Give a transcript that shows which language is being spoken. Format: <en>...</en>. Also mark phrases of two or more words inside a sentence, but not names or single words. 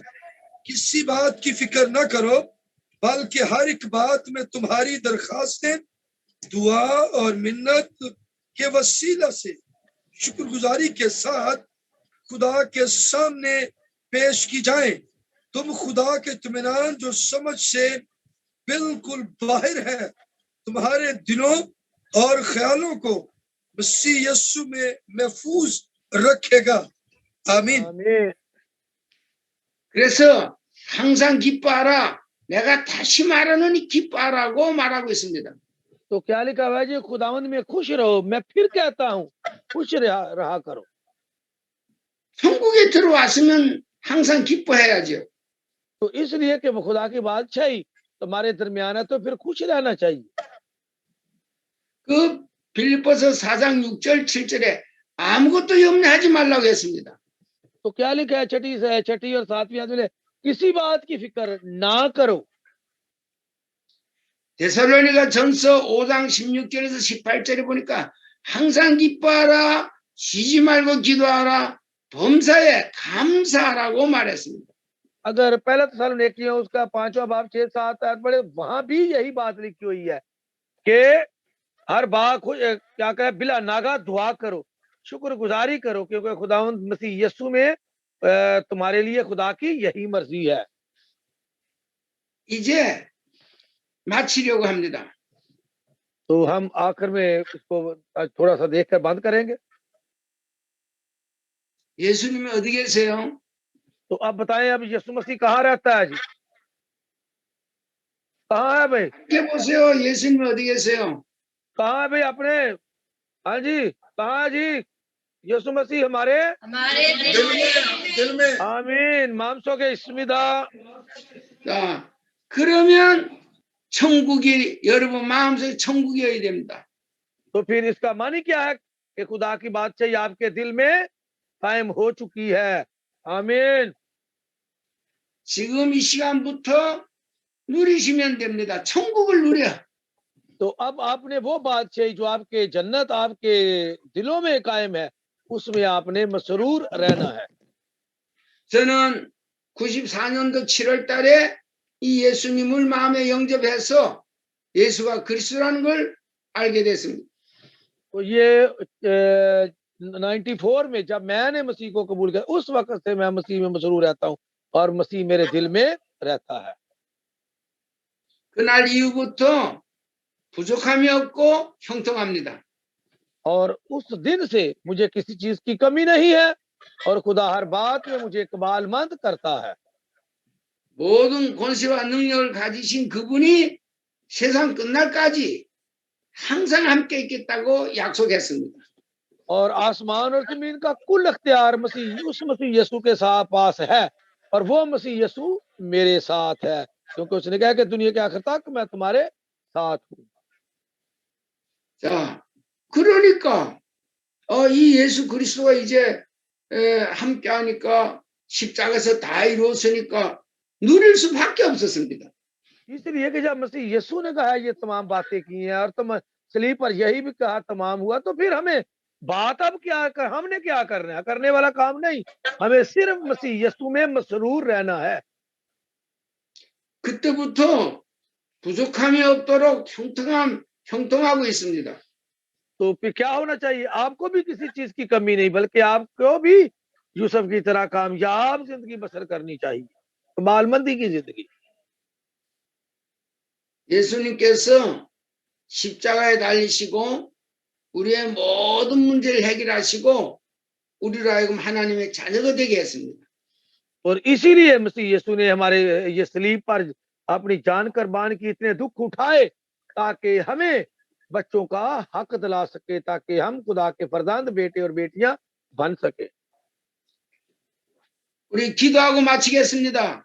<ur>کسی بات کی فکر نہ کرو، بلکہ ہر ایک بات میں تمہاری درخواستیں دعا اور منت کے وسیلہ سے شکرگزاری کے ساتھ خدا کے سامنے پیش کی جائیں. تم خدا کے اطمینان جو سمجھ سے بالکل باہر ہے، تمہارے دلوں اور خیالوں کو مسیح یسوع میں محفوظ رکھے گا. आमीन। आमीन।</ur> <ko>그래서 항상 기뻐하라. 내가 다시 말하노니 기뻐하라고 말하고 있습니다.</ko> <ur>تو کیا لکھا ہوا ہے جی، خداوند میں خوش رہو، میں پھر کہتا ہوں خوش رہا کرو.</ur> <ko>천국에 들어왔으면 항상 기뻐해야죠.</ko> <ur>تو اس لیے کہ وہ خدا کی بادشاہی تمہارے درمیان ہے تو پھر خوش رہنا چاہیے.</ur> <ko>그 빌립보서 4장 6절 7절에 아무것도 염려하지 말라고 했습니다.</ko> <ur>تو کیا لکھا ہے چھٹی اور ساتویں آیت میں، کسی بات کی فکر نہ کرو.</ur> <ko>데살로니가 전서 5장 16절에서 18절에 보니까 항상 기뻐하라, 쉬지 말고 기도하라, 범사에 감사하라고 말했습니다.</ko> <ur>اگر پہلا تھسلنیکیوں اس کا 5واں باب 6-7 آیت پڑھے، وہاں بھی یہی بات لکھی ہوئی ہے کہ ہر بات کیا کہے، بلا ناغہ دعا کرو، شکرگزاری کرو، کیونکہ خداوند مسیح یسوع میں تمہارے لیے خدا کی یہی مرضی ہے.</ur> <ko>이제 마치려고 합니다.</ko> <ur>تو ہم آخر میں اس کو تھوڑا سا دیکھ کر بند کریں گے.</ur> <ko>예수님이 어디 계세요?</ko> <ur>تو اب بتائیں، اب یسوع مسیح کہاں رہتا ہے جی? کہاں ہے بھائی?</ur> <ko>이렇게 보세요. 예수님이 어디 계세요?</ko> <ur>کہاں ہے بھائی اپنے? ہاں جی، کہاں ہے جی یسوع مسیح ہمارے? دل میں आमीन। मांसों के इसमिदा।</ur> <ko>자, 그러면 천국이 여러분 마음속에 천국이어야 됩니다.</ko> <ur>تو پھر اس کا معنی کیا ہے کہ خدا کی بادشاہی آپ کے دل میں قائم ہو چکی ہے. आमीन।</ur> <ko>지금 이 시간부터 누리시면 됩니다. 천국을 누려.</ko> <ur>تو اب آپ نے وہ بادشاہی جو آپ کے جنت آپ کے دلوں میں قائم ہے، اس میں آپ نے مسرور رہنا ہے.</ur> <ko>저는 94년도 7월 달에 이 예수님을 마음에 영접해서 예수가 그리스도라는 걸 알게 됐습니다.</ko> <ur>تو یہ 94 میں جب میں نے مسیح کو قبول کیا، اس وقت سے میں مسیح میں مسرور رہتا ہوں اور مسیح میرے دل میں رہتا ہے.</ur> <ko>그날 이후부터 부족함이 없고 형통합니다.</ko> <ur>اور اس دن سے مجھے کسی چیز کی کمی نہیں ہے اور خدا ہر بات میں مجھے اقبالمند کرتا ہے.</ur> <ko>모든 권세와 능력을 가지신 그분이 세상 끝날까지 항상 함께 있겠다고 약속했습니다.</ko> <ur>اور آسمان اور زمین کا کل اختیار اس مسیح یسوع کے ساتھ پاس ہے اور وہ مسیح یسوع میرے ساتھ ہے، کیونکہ اس نے کہا کہ دنیا کے آخر تک میں تمہارے ساتھ ہوں.</ur> <ko>자, 그러니까 이 예수 그리스도가 이제 함께 하니까 십자가에서 다 이루었으니까 누릴 수밖에 없었습니다.</ko> <ur>اس لیے کہ جب مسیح یسوع نے کہا یہ تمام باتیں کی ہیں اور تم صلیب پر یہی بھی کہا تمام ہوا، تو پھر ہمیں بات اب ہم نے کیا کرنا ہے? کرنے والا کام نہیں، ہمیں صرف مسیح یسوع میں مسرور رہنا ہے.</ur> <ko>그때부터 부족함이 없도록 형통하고 있습니다.</ko> <ur>تو پھر کیا ہونا چاہیے? آپ کو بھی کسی چیز کی کمی نہیں، بلکہ آپ کو بھی یوسف کی طرح کامیاب زندگی بسر کرنی چاہیے، کمالمندی کی زندگی.</ur> <ko>예수님께서 십자가에 달리시고 우리의 모든 문제를 해결하시고 우리로 하여금 하나님의 자녀가 되게 했습니다.</ko> <ur>اور اسی لیے مسیح یسوع نے ہمارے یہ صلیب پر اپنی جان قربان کی، اتنے دکھ اٹھائے تاکہ ہمیں بچوں کا حق دلا سکے، تاکہ ہم خدا کے فرزند بیٹے اور بیٹیاں بن سکے.</ur> <ko>우리 기도하고 마치겠습니다.</ko>